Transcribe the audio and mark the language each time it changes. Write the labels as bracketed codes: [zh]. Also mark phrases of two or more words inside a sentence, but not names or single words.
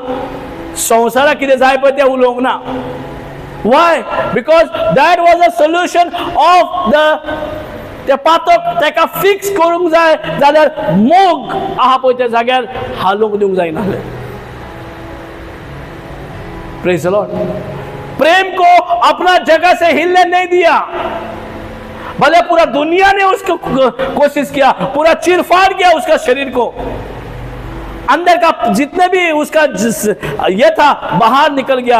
[kok] संवसाराक कितें जाय पळय तें उलोवंक ना. वाय? [en] because that was a solution of [kok] त्या पातक ताका फिक्स करूंक जाय जाल्यार मोग आहा पळय त्या जाग्यार हालोवंक दिवंक जायनासलें. [en] Praise the Lord. [hi] प्रेम को अपना जगह से हिलने नहीं दिया. भले पूरा दुनिया ने उसको कोशिश किया, पूरा चीरफाड़ किया उसका शरीर को, अंदर का जितने भी उसका ये था बाहर निकल गया.